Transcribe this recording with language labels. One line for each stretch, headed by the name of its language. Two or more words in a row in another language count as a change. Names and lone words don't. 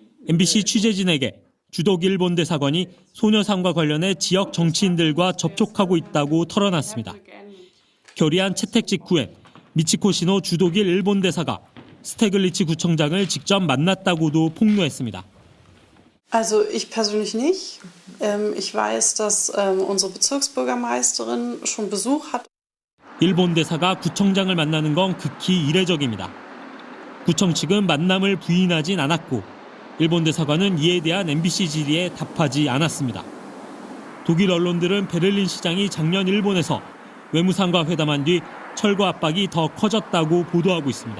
Korean: MBC 취재진에게 주독 일본 대사관이 소녀상과 관련해 지역 정치인들과 접촉하고 있다고 털어놨습니다. 결의안 채택 직후에 미치코시노 주독일 일본 대사가 스테글리츠 구청장을 직접 만났다고도 폭로했습니다.
German: Also ich persönlich nicht. Ich weiß, dass unsere Bezirksbürgermeisterin schon Besuch hat.
Korean: 일본 대사가 구청장을 만나는 건 극히 이례적입니다. 구청 측은 만남을 부인하진 않았고 일본 대사관은 이에 대한 MBC 질의에 답하지 않았습니다. 독일 언론들은 베를린 시장이 작년 일본에서 외무상과 회담한 뒤 철거 압박이 더 커졌다고 보도하고 있습니다.